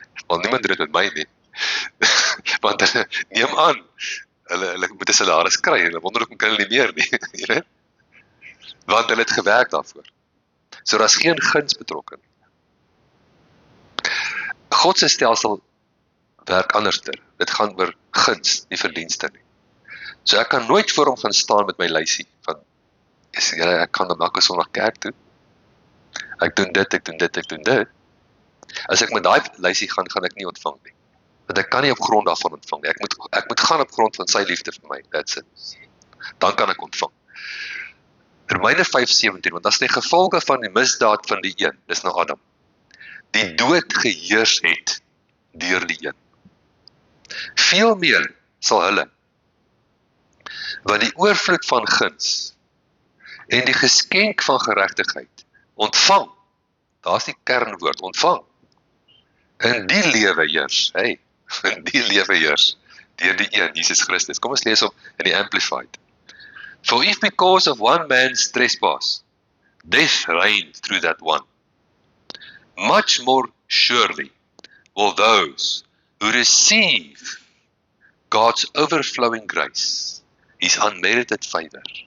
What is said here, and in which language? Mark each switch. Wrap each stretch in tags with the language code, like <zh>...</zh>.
<af>Want niemand doen dit met my nie. Want hulle neem aan, hulle moet 'n salaris kry, en hulle wonder ook kan hulle nie meer nie, jy weet? Want hulle het gewerk daarvoor. So daar's geen guns betrokke nie. God se stelsel werk anderster. Dit gaan oor guns, nie verdienste nie. So ek kan nooit voor hom gaan staan met my lysie van, ek kan dan elke Sondag kerk toe. Ek doen dit, ek doen dit, ek doen dit. As ek met daai lysie gaan ek nie ontvang nie. Want ek kan nie op grond daarvan ontvang nie. Ek moet gaan op grond van sy liefde vir my.</af> <en>That's it.</en> <af>Dan kan ek ontvang. Romeine 5:17, want as die gevolge van die misdaad van die een, dis nou Adam, die dood geheers het deur die een. Veel meer sal hulle, wat die oorvloed van guns en die geskenk van geregtigheid ontvang, daar's die kernwoord, ontvang, in die lewe heers, in die lewe heers, deur die een, Jesus Christus. Kom ons lees op in die Amplified.</af> <en>For if because of one man's trespass, death reigned through that one, much more surely will those who receive God's overflowing grace, His unmerited favor,</en>